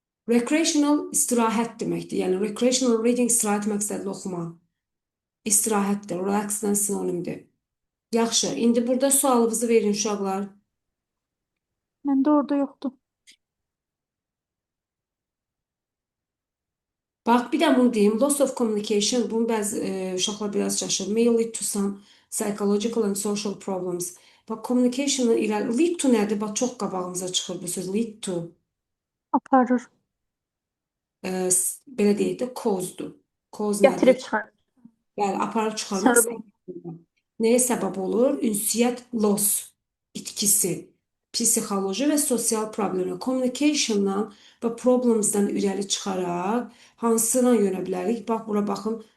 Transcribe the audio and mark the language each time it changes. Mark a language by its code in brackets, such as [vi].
[az] Recreational istirahət deməkdir. Yəni recreational reading istirahət məqsədli oxuma. İstirahətdir. Relaxdan sinonimdir. Yaxşı. İndi burada sualınızı verin uşaqlar. Məndə orada yoxdur. Bax, bir də bunu deyim. [en] Loss of communication. [az] Bunu bəzi uşaqlar biraz çaşır. [en] May lead to some psychological and social problems. [az] Bax, communication ilə lead to nədir? Bax, çox qabağımıza çıxır bu söz. [en] Lead to. [az] Aparır. Belə deyək də cause-dur. Cause nədir? Gətirib çıxar. Yəni aparıb çıxarmaq Səbəb. səbəb. Nəyə səbəb olur? Ünsiyyət loss itkisi, psixoloji və sosial problemlər, communication-dan və problems-dan irəli çıxaraq hansına yönə bilərik? Bax, bura baxın.